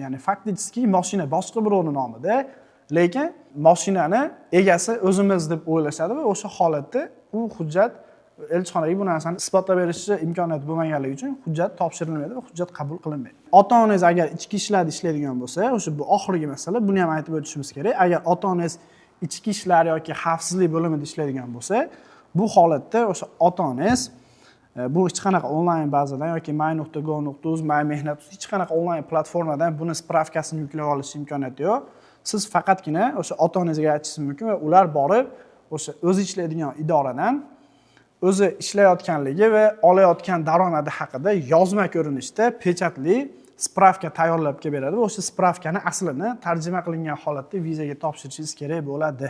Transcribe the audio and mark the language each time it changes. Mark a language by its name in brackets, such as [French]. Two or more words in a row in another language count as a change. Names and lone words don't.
[Uzbek] Ya'ni faktiski mashina boshqa birovning nomida, lekin mashinani egasi o'zimiz deb o'ylashadi va o'sha holatda u hujjat elchixonaga bu narsani isbotlab berishi imkoniyati bo'lmaganligi uchun hujjat topshirilmaydi va hujjat qabul qilinmaydi. Ota-onangiz agar ichki ishlarda ishlaydigan bo'lsa, o'sha bu oxirgi masala, buni ham aytib o'tishimiz kerak. Agar ota-onangiz ichki ishlar yoki xavfsizlik bo'limida ishlaydigan bo'lsa, bu holatda o'sha ota-onangiz bu hech qanaqa onlayn bazadan yoki my.go.uz, my.mehnat hech qanaqa onlayn platformadan buni spravkasini yuklab olish imkoniyati yo'q. Siz faqatgina o'sha ota-onangizga aytishingiz mumkin va ular borib o'sha o'zi ishlaydigan idoradan o'zi ishlayotganligi va olayotgan daromadi haqida yozma ko'rinishda pechatli spravka tayyorlab kelib beradi va o'sha spravkani aslini tarjima qilingan holatda vizaga topshirishingiz kerak bo'ladi.